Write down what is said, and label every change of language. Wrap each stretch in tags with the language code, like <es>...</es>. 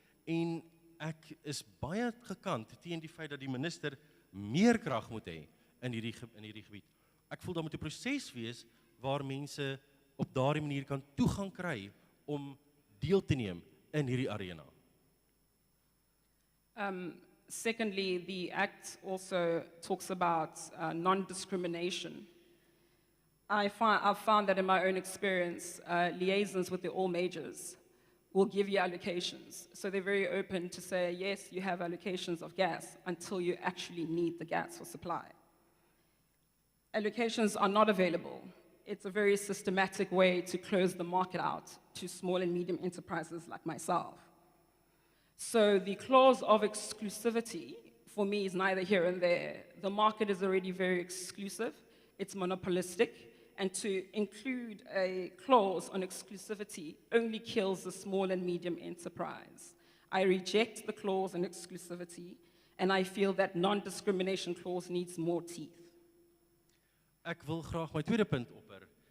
<af>En ek is baie gekant teen die feit dat die minister meer krag moet hê in hierdie gebied. Ek voel daar moet 'n proses wees waar mense op daardie manier kan toegang kry om deel te neem in hierdie arena.</af> <en>Secondly, the Act also talks about non-discrimination. I've found that in my own experience, liaisons with the all majors will give you allocations. So they're very open to say, yes, you have allocations of gas until you actually need the gas for supply. Allocations are not available. It's a very systematic way to close the market out to small and medium enterprises like myself. So the clause of exclusivity, for me, is neither here and there. The market is already very exclusive. It's monopolistic. And to include a clause on exclusivity only kills the small and medium enterprise. I reject the clause on exclusivity, and I feel that non-discrimination clause needs more teeth.</en> <af>Ek wil graag my tweede punt opper.</af>